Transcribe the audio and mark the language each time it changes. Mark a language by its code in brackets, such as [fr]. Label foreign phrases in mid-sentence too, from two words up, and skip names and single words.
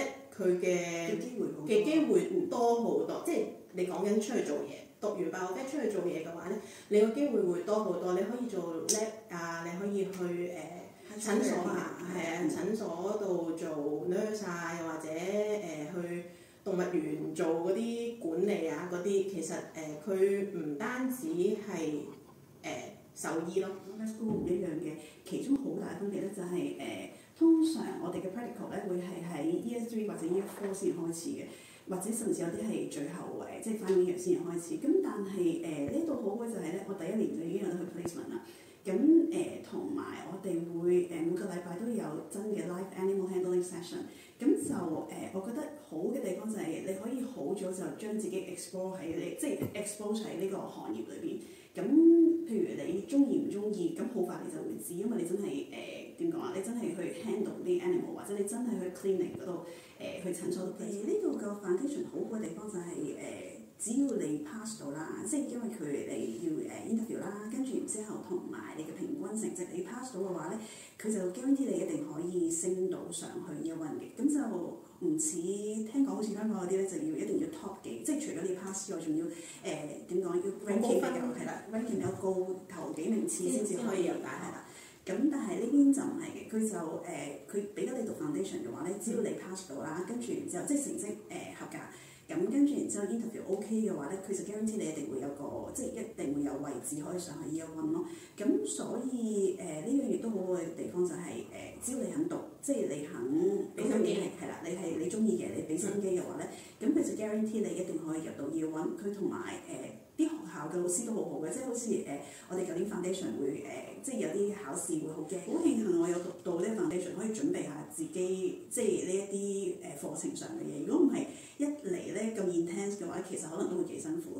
[yue] 佢嘅機會多好多，即係你講緊出去做嘢，讀完 bio-vet 出去做嘢嘅話咧，你個機會會多好多，你可以做 lab 啊，你可以去診所啊，診所度做 nurse 啊，又或者去動物園做嗰啲管理啊嗰啲，其實佢唔單止係獸醫咯。 School 唔一樣嘅，其中好大分別咧就係通常我哋嘅 practical 咧會係喺 Year 3或者 Year 4先開始嘅，或者甚至有啲係最後即係 [en] final year [yue] 先開始。咁但係呢度好嘅就係咧，我第一年就已經有得去 placement 啦。咁同埋我哋會每個禮拜都有真嘅 [en] live animal handling session。 [yue] 咁就我覺得好嘅地方就係你可以好早就將自己 explore 喺你，即係 expose 喺呢個行業裏邊。咁譬如你中意唔中意，咁好快你就會知，因為你真係點講啊？你真係去 handle 啲 animal， 或者你真係去 clinic 嗰度去診所度。呢度個 foundation 好嘅地方就係只要你 pass 到啦，即係因為你要interview 啦，跟住然之後同埋你嘅平均成績，你 pass 到嘅話咧，佢就 guarantee 你一定可以升到上去 [en] year one [yue] 嘅。咁就唔似聽講好似香港嗰啲咧，就要一定要 top 幾，即係除咗你 pass 之外，仲要點講要 ranking 比較係啦 ，ranking 有高頭幾名次先至可以入大學啦。咁但係呢邊就唔係嘅，佢就佢俾得你讀 foundation 嘅話咧，只要你 pass 到啦，跟住然之後即係成績合格。咁跟住然之後 [en] interview OK [yue] 嘅話咧，佢就 guarantee 你一定會有個即係一定會有位置可以上去 [en] year one [yue] 咯。咁所以呢樣嘢都好嘅地方就係只要你肯讀，即係你肯俾心機係啦，你中意嘅，你俾心機嘅話咧，咁佢就 guarantee 你一定可以入到 [en] year one。 [yue] 佢同埋啲學校嘅老師都好好嘅，即係好似我哋舊年 foundation 會即係有啲考試會好驚。好慶幸我有讀到呢個 foundation，可以準備下自己即係呢一啲課程上嘅嘢。如果唔係一嚟咧咁 intense 嘅話，其實可能都會幾辛苦。